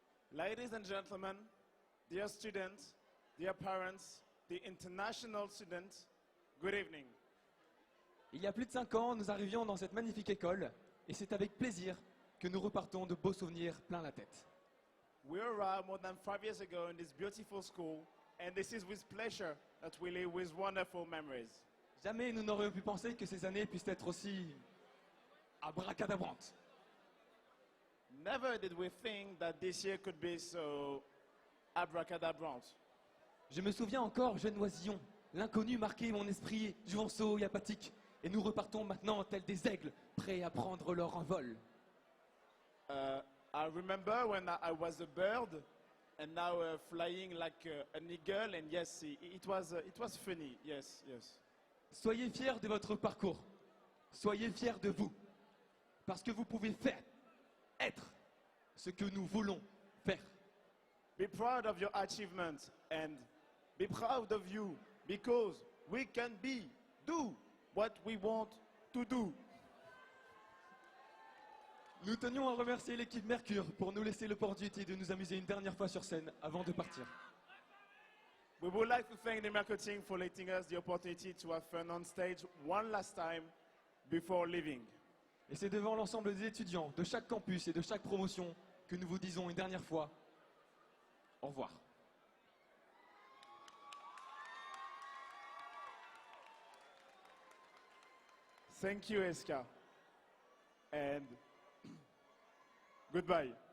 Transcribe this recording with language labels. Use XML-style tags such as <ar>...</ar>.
<en>Ladies and gentlemen, dear students, dear parents, the international students, good evening.</en> <fr>Il y a plus de 5 ans, nous arrivions dans cette magnifique école et c'est avec plaisir que nous repartons de beaux souvenirs plein la tête.</fr> <en>We arrived more than 5 years ago in this beautiful school, and this is with pleasure that we live with wonderful memories.</en> <fr>Jamais nous n'aurions pu penser que ces années puissent être aussi abracadabrantes.</fr> <en>Never did we think that this year could be so abracadabrant.</en> <fr>Je me souviens encore, jeune oisillon, l'inconnu marquait mon esprit juvenceau et apathique. Et nous repartons maintenant tels des aigles, prêts à prendre leur envol.</fr> <en>I remember when I was a bird, and now flying like an eagle, and yes, it was funny. Yes, yes.</en> <fr>Soyez fiers de votre parcours. Soyez fiers de vous. Parce que vous pouvez faire, être ce que nous voulons faire.</fr> <en>Be proud of your achievements and be proud of you because we can do what we want to do.</en> <fr>Nous tenions à remercier l'équipe Mercure pour nous laisser l'opportunité de nous amuser une dernière fois sur scène avant de partir.</fr> <en>We would like to thank the marketing for letting us the opportunity to have fun on stage one last time before leaving.</en> <fr>Et c'est devant l'ensemble des étudiants de chaque campus et de chaque promotion que nous vous disons une dernière fois au revoir.</fr> <en>Thank you, Eska. And goodbye.</en>